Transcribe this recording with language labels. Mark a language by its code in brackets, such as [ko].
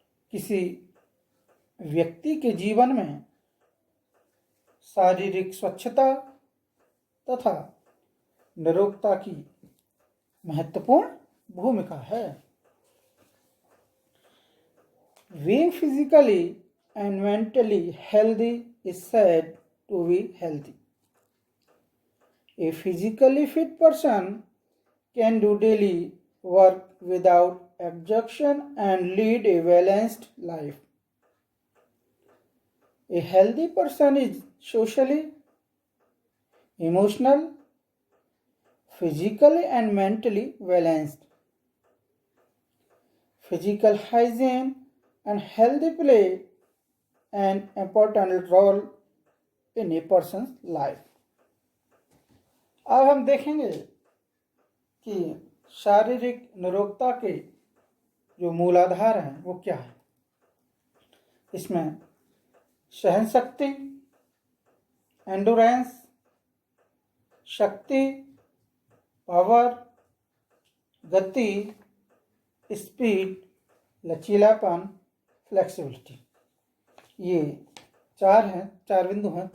[hi] किसी व्यक्ति के जीवन में शारीरिक स्वच्छता तथा निरोगता की महत्वपूर्ण भूमिका है। [en] Being physically and mentally healthy is said to be healthy. A physically fit person can do daily work without exhaustion and lead a balanced life. A healthy person is socially, emotional, physically and mentally balanced. Physical hygiene and healthy play an important role in a person's life. [hi] अब हम देखेंगे कि शारीरिक निरोगता के जो मूलाधार हैं वो क्या है। इसमें सहन शक्ति, एंडोरेंस, शक्ति, पावर, गति, स्पीड, लचीलापन, फ्लेक्सिबिलिटी, ये चार बिंदु हैं।